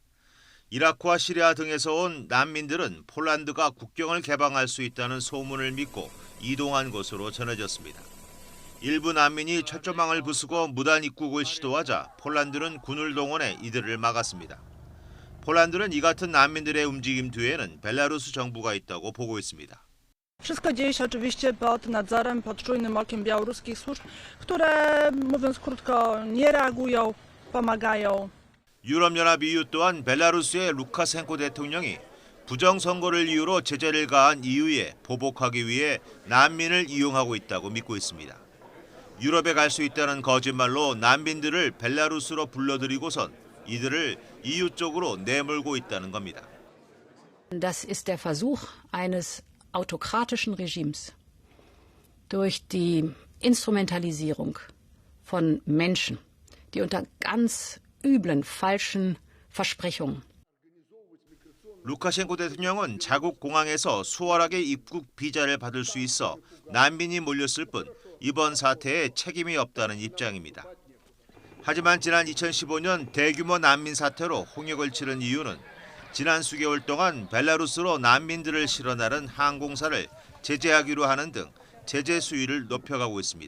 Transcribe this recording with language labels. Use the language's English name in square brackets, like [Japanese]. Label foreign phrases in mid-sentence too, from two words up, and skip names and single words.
[Korean] 이라크와 시리아 등에서 온 난민들은 폴란드가 국경을 개방할 수 있다는 소문을 믿고 이동한 것으로 전해졌습니다. 일부 난민이 철조망을 부수고 무단 입국을 시도하자 폴란드는 군을 동원해 이들을 막았습니다. 폴란드는 이 같은 난민들의 움직임 뒤에는 벨라루스 정부가 있다고 보고 있습니다. [Polish] Wszystko dzieje się oczywiście pod nadzorem, pod czujnym okiem białoruskich służb, które, mówiąc krótko, nie reagują, pomagają. [Korean] 유럽연합 EU 또한 벨라루스의 루카셴코 대통령이 부정선거를 이유로 제재를 가한 EU에 보복하기 위해 난민을 이용하고 있다고 믿고 있습니다. 유럽에 갈 수 있다는 거짓말로 난민들을 벨라루스로 불러들이고선 이들을 EU 쪽으로 내몰고 있다는 겁니다. [German] Das ist der Versuch eines autokratischen Regimes durch die Instrumentalisierung von Menschen, die unter ganz üblen, falschen Versprechungen. [Korean] 루카셴코 대통령은 자국 공항에서 수월하게 입국 비자를 받을 수 있어 난민이 몰렸을 뿐 이번 사태에 책임이 없다는 입장입니다. 하지만 지난 2015년 대규모 난민 사태로 홍역을 치른 이유는 지난 수개월 동안 벨라루스로 난민들을 실어 나른 항공사를 제재하기로 하는 등 제재 수위를 높여가고 있습니다.